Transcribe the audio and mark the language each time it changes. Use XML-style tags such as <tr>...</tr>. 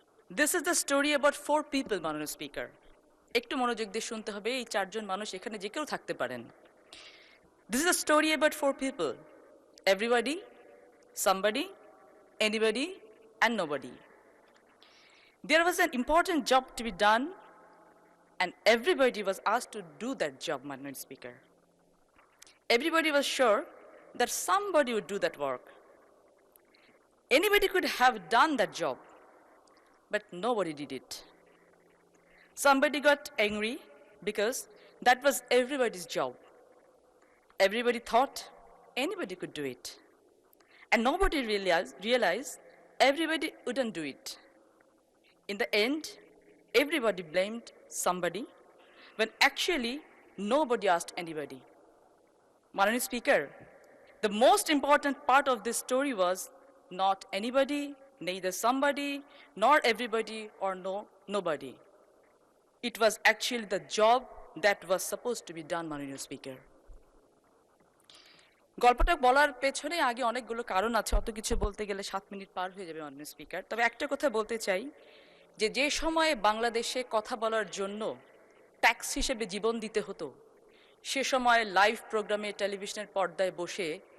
<en>this is the story about 4 people</en> <bn>মাননীয় speaker. একটু মনোযোগ দিয়ে শুনতে হবে, এই 4 জন মানুষ এখানে যে কেউ থাকতে পারেন।</bn> <en>This is the story about 4 people, everybody, somebody, anybody, and nobody. There was an important job to be done, and everybody was asked to do that job, Madam Speaker. Everybody was sure that somebody would do that work. Anybody could have done that job, but nobody did it. Somebody got angry because that was everybody's job. Everybody thought anybody could do it. And nobody realized everybody wouldn't do it. In the end, everybody blamed somebody when actually nobody asked anybody. Honorable Speaker, the most important part of this story was not anybody, neither somebody, nor everybody, or nobody. It was actually the job that was supposed to be done, Honorable Speaker.</en> <bn>গল্পটা বলার পেছনে আগে অনেকগুলো কারণ আছে, অত কিছু বলতে গেলে 7 মিনিট পার হয়ে যাবে মাননীয় স্পিকার। তবে একটা কথা বলতে চাই যে যে সময়ে বাংলাদেশে কথা বলার জন্য ট্যাক্স হিসেবে জীবন দিতে হতো, সে সময় লাইভ প্রোগ্রামে টেলিভিশনের পর্দায় বসে</bn>